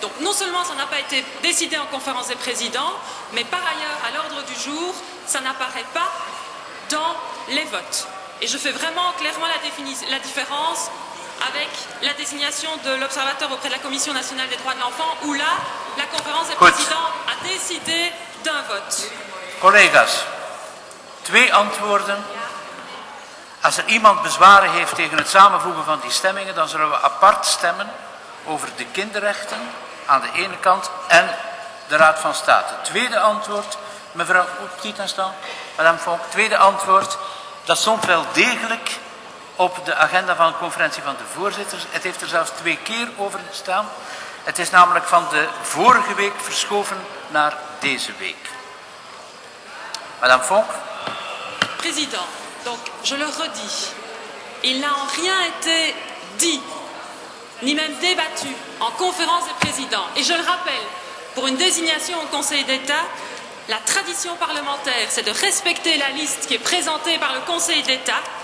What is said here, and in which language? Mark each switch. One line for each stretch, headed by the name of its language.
French: Donc non seulement ça n'a pas été décidé en conférence des présidents, mais par ailleurs, à l'ordre du jour, ça n'apparaît pas dans les votes. Et je fais vraiment clairement la différence avec la désignation de l'observateur auprès de la Commission nationale des droits de l'enfant, où là, la conférence des présidents a décidé d'un vote.
Dutch: Collega's, 2 antwoorden. Als er iemand bezwaren heeft tegen het samenvoegen van die stemmingen, dan zullen we apart stemmen over de kinderrechten aan de ene kant en de Raad van State. Tweede antwoord, mevrouw Petit-Instant, madame Fonck, tweede antwoord, dat stond wel degelijk op de agenda van de conferentie van de voorzitters. Het heeft er zelfs 2 keer over gestaan. Het is namelijk van de vorige week verschoven naar deze week.
French: Madame Fonck. Président, donc je le redis, il n'a en rien été dit, ni même débattu en conférence des présidents. Et je le rappelle, pour une désignation au Conseil d'État, la tradition parlementaire, c'est de respecter la liste qui est présentée par le Conseil d'État.